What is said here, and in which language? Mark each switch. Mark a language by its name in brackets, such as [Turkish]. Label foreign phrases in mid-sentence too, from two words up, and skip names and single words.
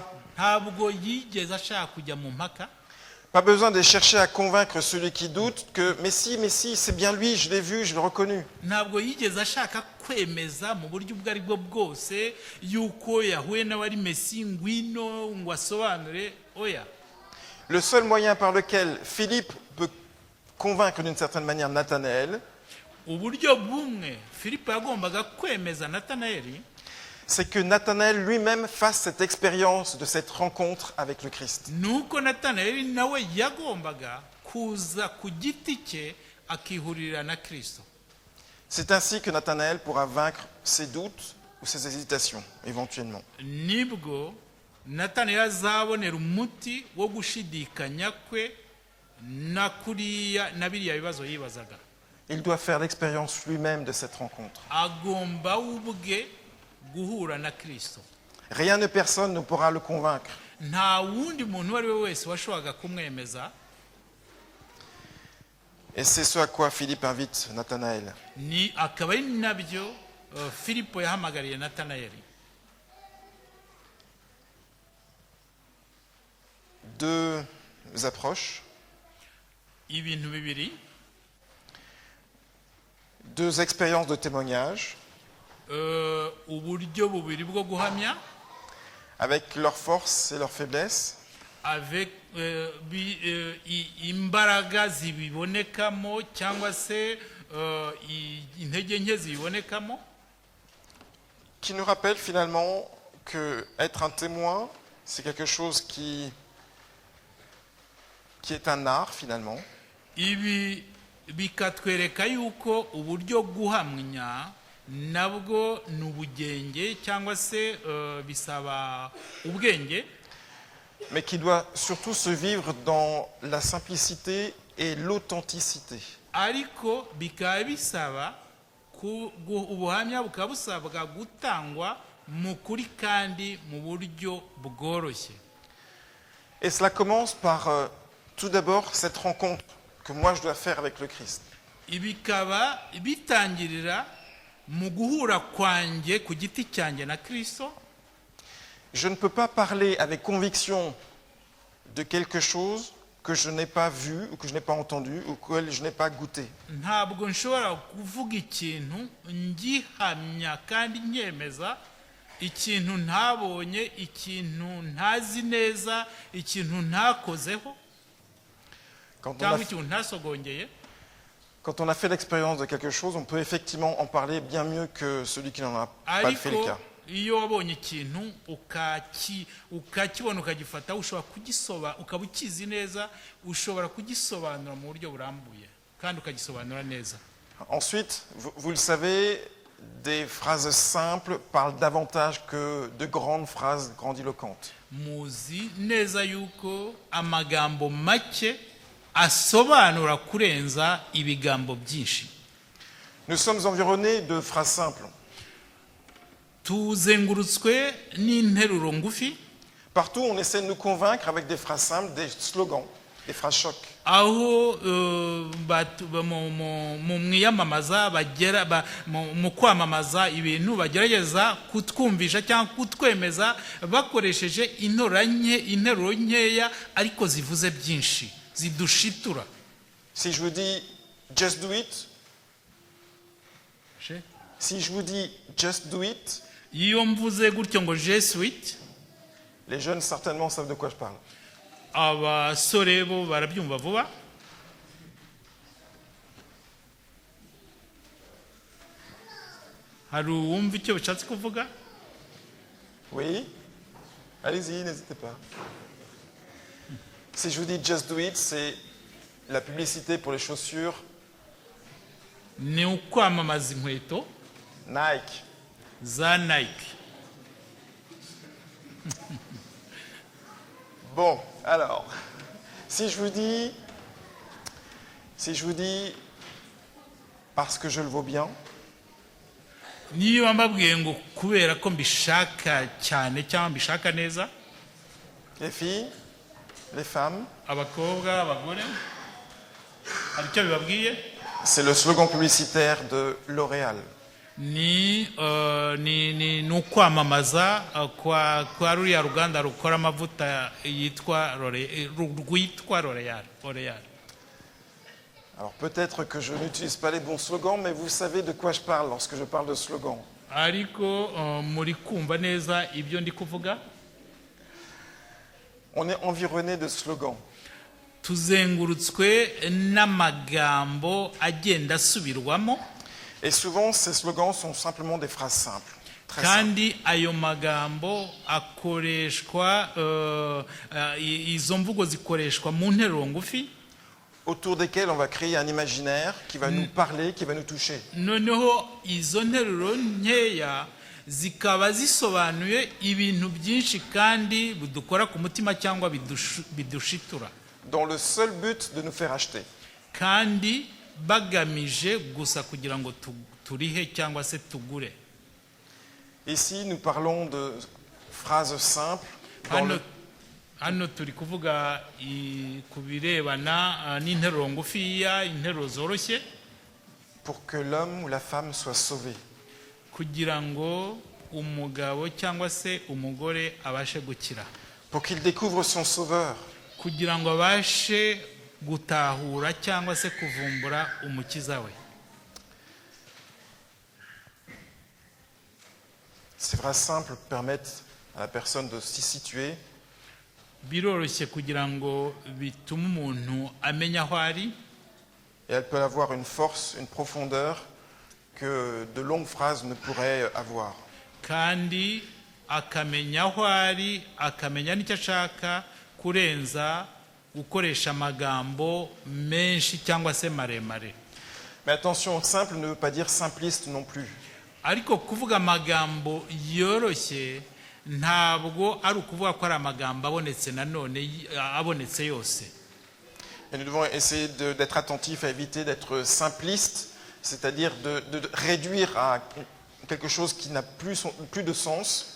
[Kinyarwanda] Ntabwo yigeze ashaka kujya mu mpaka, [French] pas besoin de chercher à convaincre celui qui doute que mais si, c'est bien lui, je l'ai vu, je l'ai reconnu. [Kinyarwanda] ntabwo yigeze ashaka kwemeza mu buryo ubwo ari bwo bwose yuko yahuye n'abari Mesi, ngwino ngo asobanure. Oya, [French] Le seul moyen par lequel Philippe peut convaincre d'une certaine manière Nathanaël, [Kinyarwanda] uburyo bumwe Filipo yagombaga kwemeza Natanayeli, [French] c'est que Nathanaël lui-même fasse cette expérience de cette rencontre avec le Christ. [Kinyarwanda] nuko Natanayeli nawe yagombaga kuza ku giti cye akihurira na Kristo. [French] C'est ainsi que Nathanaël pourra vaincre ses doutes ou ses hésitations, éventuellement. [Kinyarwanda] Nibwo Natanayeli azabonera umuti wo gushidikanya kwe na biriya bibazo yibazaga. [French] Il doit faire l'expérience lui-même de cette rencontre. [Kinyarwanda] Agomba ubwe guhura na Kristo. [French] Rien ni personne ne pourra le convaincre. [Kinyarwanda] Nta wundi muntu uwo ari we wese washoboraga kumwemeza. [French] Et c'est ce à quoi Philippe invite Nathanaël. [Kinyarwanda] Ni akaba ari nabyo Filipo yahamagariye Natanayeli. [French] 2 approches, [Kinyarwanda] Ibintu bibiri, [French] 2 expériences de témoignage, [Kinyarwanda] uburyo bubiri bwo guhamya, [French] avec leurs forces et leurs faiblesses, [Kinyarwanda] avec imbaraga zibibonekamo cyangwa se intege nke zibibonekamo, [French] qui nous rappellent finalement que être un témoin, c'est quelque chose qui est un art finalement. [Kinyarwanda] ibi bikatwereka yuko uburyo guhamya nabwo ni ubugenge cyangwa se bisaba ubwenge, [French] mais qui doit surtout se vivre dans la simplicité et l'authenticité. [Kinyarwanda] ariko bikaba bisaba ubuhamya bukaba busabwa gutangwa mu kuri kandi mu buryo bworoshye. [French] Et cela commence par tout d'abord cette rencontre que moi je dois faire avec le Christ. [Kinyarwanda] Ibikaba bitangirira mu guhura kwanjye ku giti cyanjye na Kristo. [French] Je ne peux pas parler avec conviction de quelque chose que je n'ai pas vu ou que je n'ai pas entendu ou que je n'ai pas goûté. [Kinyarwanda] Ntabwo nshobora kuvuga ikintu ngihamya kandi nyemeza ikintu ntabonye, ikintu ntazi neza, ikintu ntakozeho cyangwa ikintu ntasogongeye. [French] Quand on a fait l'expérience de quelque chose, on peut effectivement en parler bien mieux que celui qui n'en a pas fait le cas. [Kinyarwanda] Iyo wabonye ikintu ukakibona ukagifata, ushobora ukaba ukizi neza, ushobora kugisobanura mu buryo burambuye kandi ukagisobanura neza. [French] Ensuite, vous le savez, des phrases simples parlent davantage que de grandes phrases grandiloquentes. [Kinyarwanda] Muzi neza yuko amagambo make asobanura kurenza ibigambo byinshi. [French] Nous sommes environnés de phrases simples. [Kinyarwanda] Tuzengurutswe n'interuro ngufi. [French] Partout, on essaie de nous convaincre avec des phrases simples, des slogans, des phrases chocs. [Kinyarwanda] Aho mu mwiyamamaza mu kwamamaza ibintu bagerageza kutwumvisha cyangwa kutwemeza bakoresheje interuro nkeya ariko zivuze byinshi, zidushitura. [French] Si je vous dis [English] just do it, [French] Si je vous dis [English] just do it, [Kinyarwanda] iyo mvuze gutyo ngo jesuit, [French] les jeunes certainement savent de quoi je parle. [Kinyarwanda] abasore bo barabyumva vuba. Hari uwumva icyo bishatse kuvuga? [French] Oui? Allez-y, n'hésitez pas. Si je vous dis [English] just do it, [French] c'est la publicité pour les chaussures [Kinyarwanda] Ni ukwamamaza inkweto Nike. za Nike. [French] Bon, alors, si je vous dis parce que je le vaux bien, [Kinyarwanda] Niba mbabwiye ngo kubera ko mbishaka cyane cyangwa mbishaka neza, [French] les filles, les femmes, [Kinyarwanda] abakobwa, abagore, hari icyo bibabwiye? [French] c'est le slogan publicitaire de L'Oréal. [Kinyarwanda] Ni ukwamamaza kwa ruriya ruganda rukora amavuta rwitwa L'Oréal. [French] Alors peut-être que je n'utilise pas les bons slogans, mais vous savez de quoi je parle lorsque je parle de slogan. [Kinyarwanda] Ariko muri kumva neza ibyo ndi kuvuga? [French] On est environné de slogans. [Kinyarwanda] Tuzengurutswe n'amagambo agenda asubirwamo, [French] Et souvent, ces slogans sont simplement des phrases simples. Très simples. [Kinyarwanda] kandi ayo magambo akoreshwa, izo mvugo zikoreshwa mu nteruro ngufi, [French] Autour desquels on va créer un imaginaire qui va nous parler, qui va nous toucher. [Kinyarwanda] noneho izo nteruro nkeya zikaba zisobanuye ibintu byinshi kandi bidukora ku mutima cyangwa bidushitura, [French] Dans le seul but de nous faire acheter. [Kinyarwanda] kandi bagamije gusa kugira ngo turihe cyangwa se tugure. [French] Ici, nous parlons de phrases simples dans le- [Kinyarwanda] Hano turi kuvuga ku birebana n'interuro ngufiya, interuro zoroshye, [French] pour que l'homme ou la femme soit sauvé. [Kinyarwanda] kugira ngo umugabo cyangwa se umugore abashe gukira, [French] Pour qu'il découvre son sauveur. [Kinyarwanda] kugira ngo abashe gutahura cyangwa se kuvumbura umukiza we. [French] Ces phrases simples permettent à la personne de s'y situer, [Kinyarwanda] Biroroshye kugira ngo bitume umuntu amenya aho ari, [French] et elles peuvent avoir une force, une profondeur que de longues phrases ne pourraient avoir. [Kinyarwanda] kandi akamenya aho ari, akamenya n'icyo ashaka kurenza gukoresha amagambo menshi cyangwa se maremare. [French] Mais attention, simple ne veut pas dire simpliste non plus. [Kinyarwanda] Ariko kuvuga amagambo yoroshye ntabwo ari ukuvuga ko ari amagambo abonetse nanone abonetse yose. [French] Et nous devons essayer d'être attentifs à éviter d'être simpliste, c'est-à-dire de réduire à quelque chose qui n'a plus de sens.